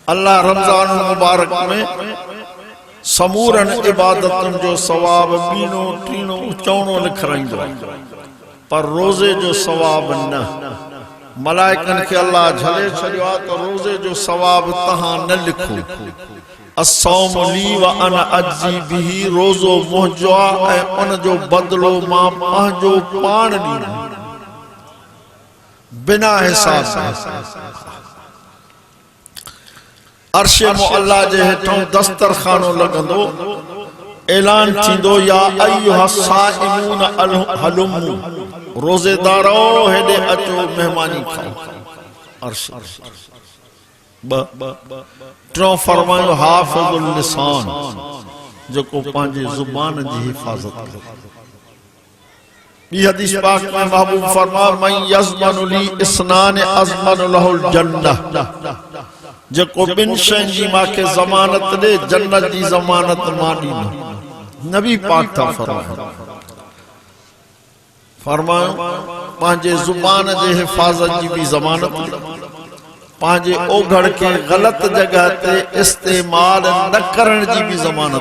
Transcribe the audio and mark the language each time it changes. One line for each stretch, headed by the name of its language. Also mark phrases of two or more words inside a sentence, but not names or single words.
Sindhi: अल्लाह रमजान मुबारक में समूरन इबादतुन जो सवाब बीनो टीनो चौणो लिखराइंदो पर रोज़े जो सवाब न। मलाइकन के अल्लाह झले छॾियो आहे त रोज़े जो सवाब तहां न लिखो।
Arabic: الصوم لي وأنا أجزي به,
Sindhi: रोज़ो मुंहिंजो आहे ऐं उन जो बदिलो मां पंहिंजो पाण ॾींदुमि बिना हिसाब। अर्श मुअल्ला जे हेठों दस्तरखानो लॻंदो, ऐलान थींदो
Arabic: يا أيها الصائمون هلموا,
Sindhi: रोज़ेदारो हेॾे अचो महिमानी खाओ। अर्श टियों फरमायो
Arabic: حافظ اللسان,
Sindhi: जेको पंहिंजे ज़ुबान जी हिफ़ाज़त करे। ॿी हदीस पाक में महबूब फरमायो
Arabic: من يضمن لي اثنين أضمن له الجنة,
Sindhi: जेको ॿिनि शयुनि जी मांखे ज़मानत ॾे जन्नत जी ज़मानत मां ॾींदुमि। नबी पाक था फरमायो पंहिंजे ज़ुबान जे हिफ़ाज़त जी बि ज़मानत, पंहिंजे ओघड़ खे ग़लत जगह ते इस्तेमाल न करण जी बि ज़मानत।